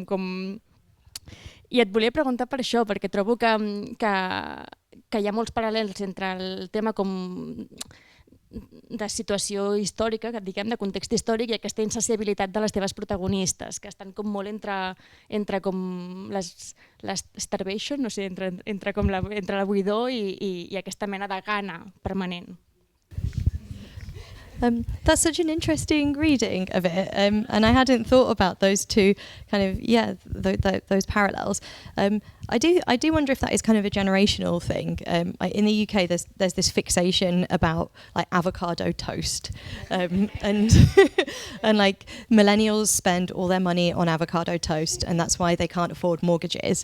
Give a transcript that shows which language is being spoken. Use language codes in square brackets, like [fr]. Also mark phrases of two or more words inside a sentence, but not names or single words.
[ca] I et volia preguntar per això, perquè trobo que hi ha molts paral·lels entre el tema com de situació històrica, diguem, de context històric, i aquesta insaciabilitat de les teves protagonistes, que estan com molt entre com l'estarvation, no sé, entre la buidor i aquesta mena de gana permanent. [en] That's such an interesting reading of it, and I hadn't thought about those two kind of those parallels. I do wonder if that is kind of a generational thing. In the UK, there's this fixation about like avocado toast, and and like millennials spend all their money on avocado toast, and that's why they can't afford mortgages.